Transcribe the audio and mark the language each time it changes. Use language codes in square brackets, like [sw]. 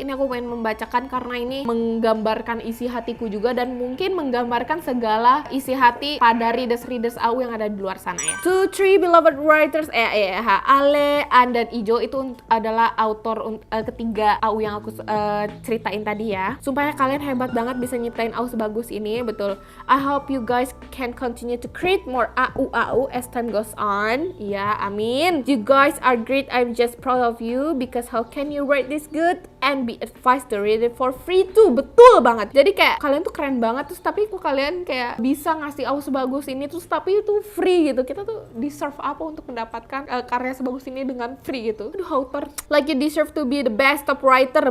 [id] Ini aku pengen membacakan karena ini menggambarkan isi hatiku juga dan mungkin menggambarkan segala isi hati pada readers AU yang ada di luar sana ya. [en] To three beloved writers, [id] Ale, An, dan Ijo itu adalah autor ketiga AU yang aku ceritain tadi ya. Sumpah ya, kalian hebat banget bisa nyiptain AU sebagus ini, betul. [en] I hope you guys can continue to create more AU as time goes on. [id] Ya, amin. [en] You guys are great. I'm just proud of you because how can you write this good and be advised to read it for free too. [id] Betul banget. Jadi kayak kalian tuh keren banget terus tapi kok kalian kayak bisa ngasih AU sebagus ini terus tapi itu free gitu. Kita tuh deserve apa untuk mendapatkan karya sebagus ini dengan free gitu. [en] Aduh, author, like you deserve to be the best top writer.